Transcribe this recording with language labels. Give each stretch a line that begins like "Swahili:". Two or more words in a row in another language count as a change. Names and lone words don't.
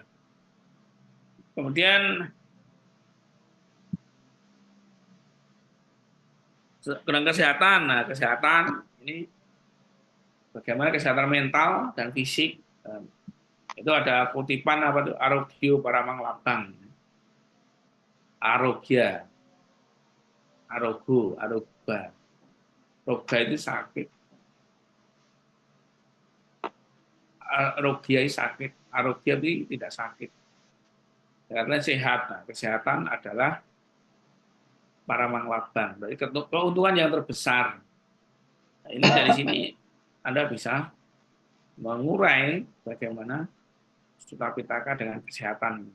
Indonesian: Kemudian tentang kesehatan. Nah, kesehatan ini bagaimana kesehatan mental dan fisik. Itu ada kutipan apa tuh,
Pali: arogyo paramang labang. Arogya, arogo, aroga.
Indonesian: Roga itu sakit. Arogya itu sakit. Arogya itu tidak sakit. Karena sehat. Nah, kesehatan adalah
Pali: paramang labang.
Indonesian: Berarti keuntungan yang terbesar. Nah, ini dari sini Anda bisa mengurai bagaimana Sutta Pitaka dengan kesehatan.